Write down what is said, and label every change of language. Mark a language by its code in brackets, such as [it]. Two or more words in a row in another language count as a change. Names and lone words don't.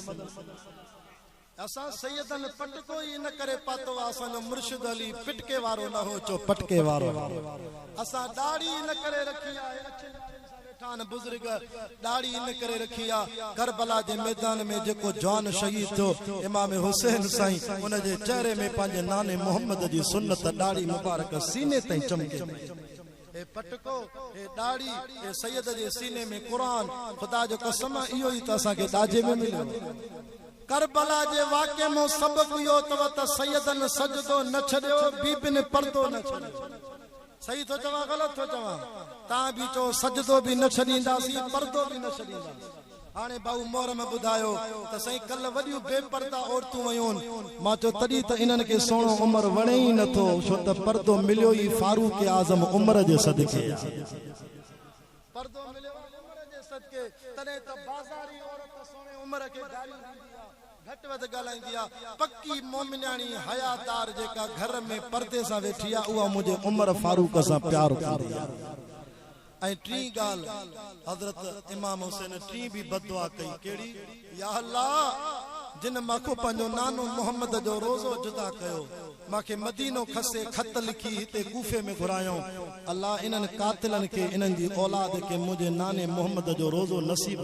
[sd] असां सैयदन पटको ही न करे पातो असां जो मुर्शिद अली पिटके वारो न हो चो पटके वारो असां दाढ़ी न करे रखी आहे अछे बुजुर्ग दाढ़ी न करे रखी आहे करबला जे मैदान में जेको जवान शहीद थियो इमाम हुसैन साईं उन जे चेहरे में पंहिंजे नाने मोहम्मद जी सुन्नत दाढ़ी मुबारक सीने ताईं चमके ए पटको ए दाढ़ी ए सैयद जे सीने में कुरान खुदा जो कसम इहो ही त असां के दाजे में मिलियो करबला जे वाक़े में सबब इहो अथव त सैयदन सजदो न छॾियो बीबिन पर्दो न छॾियो सही थो चवां ग़लति थो चवां तव्हां बि चओ सजदो बि न छॾींदासीं पर्दो बि न छॾींदासीं हाणे भाऊ मोहर में ॿुधायो त साईं कल्ह वॾियूं बेपर्दा औरतूं वयूं मां चयो तॾहिं त इन्हनि खे सोणो उमिरि वणे ई नथो छो त पर्दो मिलियो ई फारूक आज़म उमिरि जे सदके पर्दो मिलियो उमिरि जे सदके तॾहिं त बाज़ारी औरत सोणे उमिरि खे गाली घट वध गालाईंदी आहे पक्की मोमिनाणी हयादार जेका घर में पर्दे सां वेठी आहे उहा मुंहिंजे उमर फारूक सां प्यार कंदी आहे ऐं टी ॻाल्हि हज़रत इमाम हुसैन टी भी बदुआ कई कहिड़ी या अल्लाह जिन माखो पंहिंजो नानो मोहम्मद जो रोज़ो जुदा कयो माखे मदीनो खसे खत लिखी हिते कूफे में घुरायो अल्लाह इन्हनि कातिलनि खे इन्हनि जी औलाद खे मुंहिंजे नाने मोहम्मद जो रोज़ो नसीब